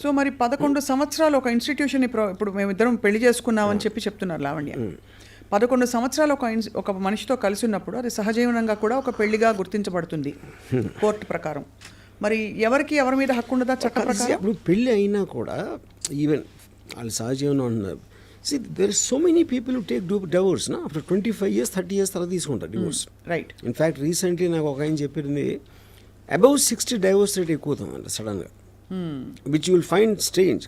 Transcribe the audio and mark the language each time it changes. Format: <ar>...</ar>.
<te>So మరి 11 సంవత్సరాలు ఒక ఇన్స్టిట్యూషన్ ఇప్పుడు మేమిద్దరం పెళ్లి చేసుకున్నామని చెప్పి చెప్తున్నారు లావణ్య. 11 సంవత్సరాలు ఒక మనిషితో కలిసి ఉన్నప్పుడు అది సహజీవనంగా కూడా ఒక పెళ్లిగా గుర్తించబడుతుంది కోర్టు ప్రకారం. మరి ఎవరి మీద హక్కు ఉండదా చట్ట ప్రకారం? ఇప్పుడు పెళ్ళి అయినా కూడా ఈవెన్ వాళ్ళు సహజీవనం ఉన్నారు.</te> <en>See, there are so many people who take divorce, na? After 25 years, 30 years</en> <te>తర్వాత తీసుకుంటారు</te> <en>Divorce.</en> <te>రైట్. ఇన్ఫ్యాక్ట్ రీసెంట్లీ నాకు ఒక ఆయన చెప్పింది అబౌవ్ 60 డైవోర్స్ రేట్ ఎక్కువ అవుతుందంట సడన్గా,</te> <en>Which you will find strange.</en>